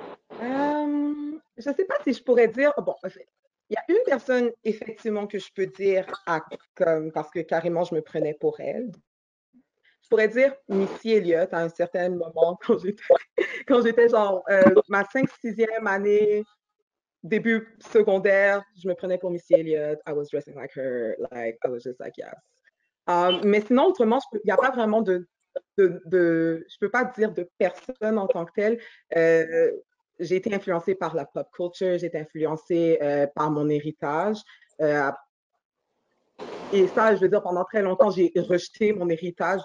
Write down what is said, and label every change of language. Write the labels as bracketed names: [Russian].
[French] Je ne sais pas si je pourrais dire, bon, en fait, il y a une personne effectivement que je peux dire parce que carrément je me prenais pour elle. Je pourrais dire Missy Elliott à un certain moment quand j'étais genre ma 5e, 6e année, début secondaire, je me prenais pour Missy Elliott. [English] I was dressing like her, like I was just like yes. [French] Mais sinon, autrement, il n'y a pas vraiment je peux pas dire de personne en tant que telle. J'ai été influencée par la pop culture, j'ai été influencée par mon héritage. Euh, et ça, je veux dire, pendant très longtemps, j'ai rejeté mon héritage.